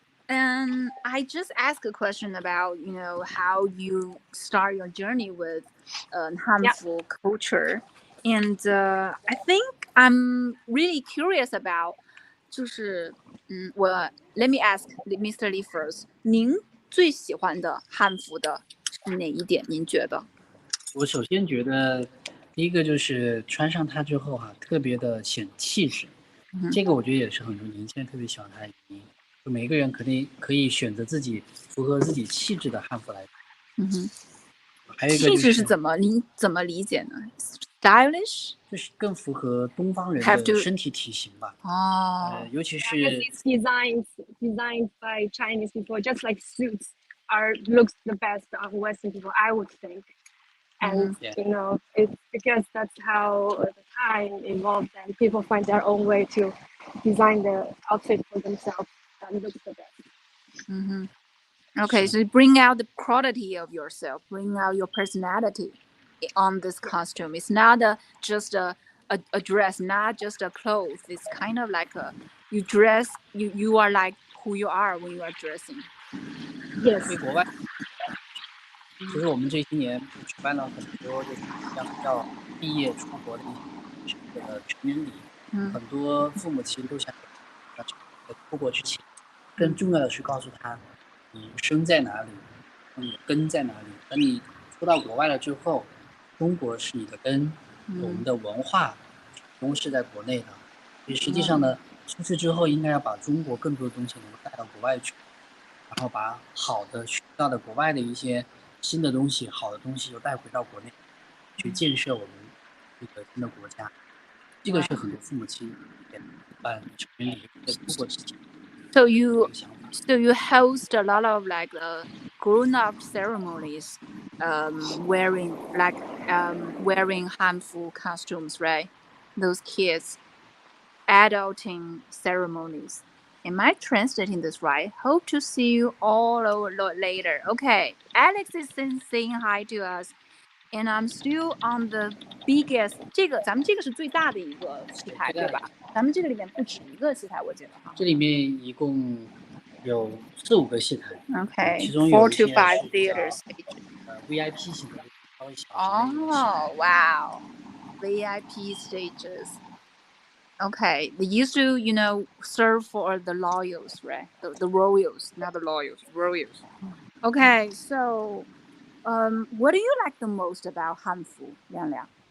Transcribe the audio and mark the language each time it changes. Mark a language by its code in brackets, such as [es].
[en] And I just asked a question about how you start your journey with Hanfu culture, and I think I'm really curious about 就是let me ask Mr. Li first. [zh] 您最喜欢的汉服的是哪一点？您觉得？我首先觉得第一个就是穿上它之后特别的显气质，这个我觉得也是很多年轻人特别喜欢它的原因。就每个人肯定可以选择自己符合自己气质的汉服来。还有一个气质是怎么理解呢 ？Stylish 就是更符合东方人的身体体型吧。尤其是 [en] designed by Chinese people, just like suits looks the best on Western people, I would think. And it's because that's how the time evolved, and people find their own way to design the outfit for themselves that looks the best. Okay, so bring out the quality of yourself, bring out your personality on this costume. It's not just a dress, not just a clothes. It's kind of like you dress, you are like who you are when you are dressing. Yes. [zh] 其实我们这些年举办了很多像叫毕业出国的一些成人礼，很多父母其实都想出国之前，更重要的是告诉他你生在哪里，你的根在哪里。等你出到国外了之后，中国是你的根，我们的文化都是在国内的。所以实际上呢，出去之后应该要把中国更多的东西能够带到国外去，然后把好的学到的国外的一些新的东西、好的东西又带回到国内，去建设我们这个新的国家。这个是很多父母亲办成人礼在出国之前。 [en] So you So you host a lot of like grown-up ceremonies, wearing Hanfu costumes, right? Those kids, adulting ceremonies. Am I translating this right? Hope to see you all later. Okay, Alex is saying hi to us, and I'm still on the biggest. [zh] 咱们这个是最大的一个戏台，对吧？咱们这个里面不止一个戏台，我记得哈。这里面一共有4-5个戏台 [en] Okay, [zh] 其中有 [en] 4 [zh] 一些 [en] to 5 [zh] 是 [en] theater stages. [zh] VIP 型的稍微小型的一个戏台 [en] Oh, wow. VIP stages. Okay, they used to, serve for the royals, right? The royals, not the loyals, royals. Okay, so, what do you like the most about Hanfu, Liangliang?